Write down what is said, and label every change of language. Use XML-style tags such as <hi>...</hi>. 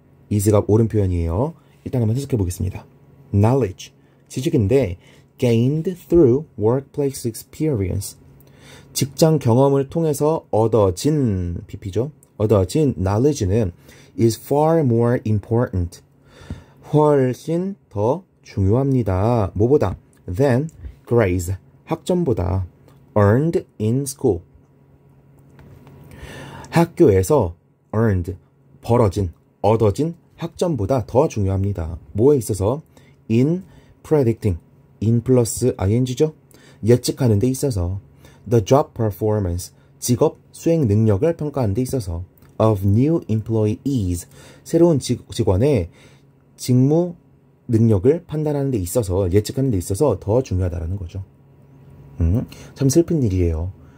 <ko>is가 옳은 표현이에요. 일단 한번 해석해 보겠습니다. knowledge, 지식인데</ko> <en>gained through workplace experience,</en> <ko>직장 경험을 통해서 얻어진, pp죠? 얻어진</ko> <en>knowledge는 is far more important,</en> <ko>훨씬 더 중요합니다. 뭐보다?</ko> <en>than grades,</en> <ko>학점보다.</ko> <en>earned in school,</en> <ko>학교에서 earned, 벌어진, 얻어진 학점보다 더 중요합니다. 뭐에 있어서?</ko> <en>in predicting, in</en> <ko>플러스 ing죠? 예측하는 데 있어서.</ko> <en>the job performance,</en> <ko>직업 수행 능력을 평가하는 데 있어서.</ko> <en>of new employees,</en> <ko>새로운 직원의 직무 능력을 판단하는 데 있어서, 예측하는 데 있어서 더 중요하다는 거죠. 참 슬픈 일이에요.</ko>